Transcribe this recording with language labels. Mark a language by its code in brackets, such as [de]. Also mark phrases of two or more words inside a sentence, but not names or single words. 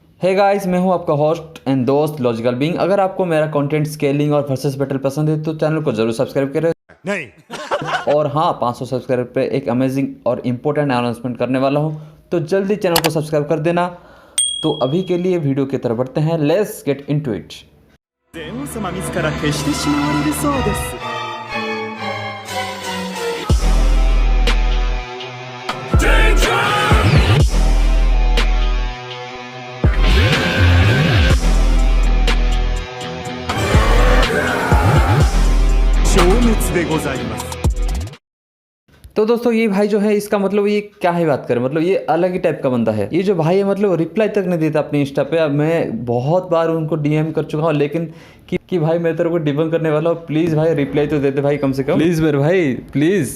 [hi] हे गाइस, मैं हूं आपका [en] host and [hi] दोस्त लॉजिकल बीइंग। अगर आपको मेरा [en] content scaling [hi] और [en] versus battle [hi] पसंद है तो चैनल को जरूर सब्सक्राइब करें। नहीं और हाँ, 500 सब्सक्राइबर पे एक अमेजिंग और [en] important announcement [hi] करने वाला हूं, तो जल्दी चैनल को सब्सक्राइब कर देना। तो अभी के लिए वीडियो की तरफ बढ़ते हैं। [en] let's get into it. [ja] ゼウス様自ら消してしまわれるそうです。消滅でございます。 [hi] तो दोस्तों, ये भाई जो है, इसका मतलब ये क्या है बात करें, मतलब ये अलग ही टाइप का बंदा है। ये जो भाई है, मतलब रिप्लाई तक नहीं देता अपने इंस्टा पे। अब मैं बहुत बार उनको डीएम कर चुका हूँ, लेकिन कि भाई मैं तेरे को डिबंक करने वाला हूँ, प्लीज भाई रिप्लाई तो देते भाई, कम से कम प्लीज मेरे भाई प्लीज।